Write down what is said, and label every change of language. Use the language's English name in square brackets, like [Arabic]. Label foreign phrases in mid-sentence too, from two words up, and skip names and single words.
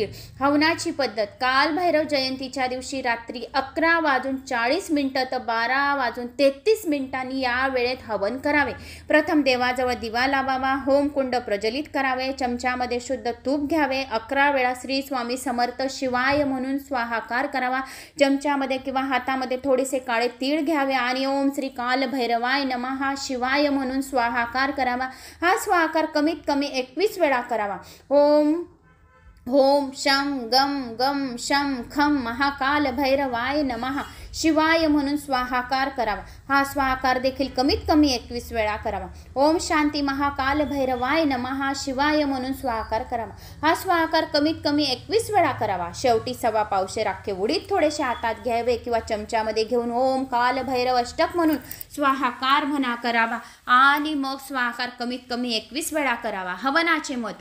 [Marathi] हवनाची पद्धत काल भैरव जयंतीच्या दिवशी रात्री 11:40 तर 12:33 या वेळेत हवन करावे. प्रथम देवाजवळ दिवा लावावा, होमकुंड प्रज्वलित करावे, चमच्यामध्ये शुद्ध तूप घ्यावे, 11 वेळा श्री स्वामी समर्थ शिवाय म्हणून स्वाहाकार करावा. चमच्यामध्ये किंवा हातामध्ये थोडेसे काळे तीळ घ्यावे आणि [Sanskrit] ओम श्री काल भैरवाय नमः शिवाय [Marathi] म्हणून स्वाहाकार करावा. हा स्वाहाकार कमीत कमी 21 वेळा करावा. [Sanskrit] ओम होम शम गम गम शम खम महाकाल भैरवाय नमः शिवाय [Marathi] म्हणून स्वाहाकार करावा. हा स्वाहाकार देखील कमीत कमी 21 वेळा करावा. [Sanskrit] ओम शांती महाकाल भैरवाय नमः शिवाय [Marathi] म्हणून स्वाहाकार करावा. हा स्वाहाकार कमीत कमी 21 वेळा करावा. शेवटी 1.25 पावशेर अख्खे उडीद थोडेसे हातात घ्यावे किंवा चमच्यामध्ये घेऊन ओम काल भैरव अष्टक म्हणून स्वाहाकार म्हणा करावा आणि मग स्वाहाकार कमीत कमी 21 वेळा करावा. हवनाचे महत्त्व.